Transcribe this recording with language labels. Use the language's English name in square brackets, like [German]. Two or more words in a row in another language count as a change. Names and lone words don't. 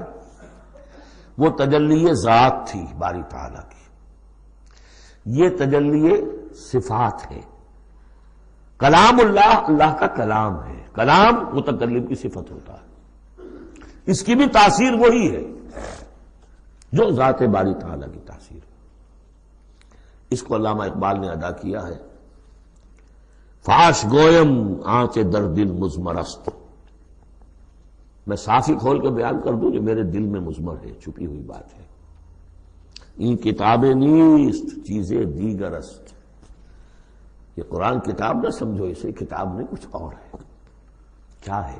[Urdu] وہ تجلی ذات تھی باری تعالی کی، یہ تجلی صفات ہے۔ کلام اللہ، اللہ کا کلام ہے، کلام متکلم کی صفت ہوتا ہے، اس کی بھی تاثیر وہی ہے جو ذات باری تعالی کی تاثیر ہے۔ اس کو علامہ اقبال نے ادا کیا ہے، [Persian] فاش گویم آنچ در دل مضمرست، [Urdu] میں صافی کھول کے بیان کر دوں جو میرے دل میں مضمر ہے، چھپی ہوئی بات ہے۔ [Persian] این کتابیں نیست چیزیں دیگر است، [Urdu] یہ قرآن کتاب نہ سمجھو، اسے کتاب نہیں کچھ اور ہے۔ کیا ہے؟